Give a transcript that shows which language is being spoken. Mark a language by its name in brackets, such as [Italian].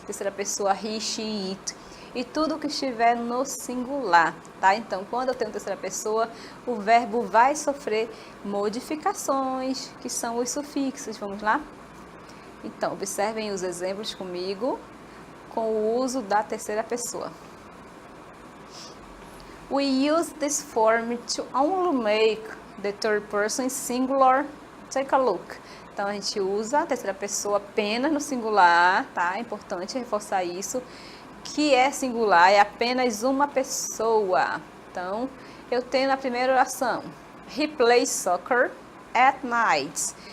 [Portuguese] Terceira pessoa, he, she, it. E tudo que estiver no singular, tá? Então, quando eu tenho terceira pessoa, o verbo vai sofrer modificações, que são os sufixos. Vamos lá? Então, observem os exemplos comigo, com o uso da terceira pessoa. [English] We use this form to only make the third person singular. Take a look. [Portuguese] Então, a gente usa a terceira pessoa apenas no singular, tá? É importante reforçar isso. Que é singular, é apenas uma pessoa. Então, eu tenho na primeira oração, [English] he plays soccer at night.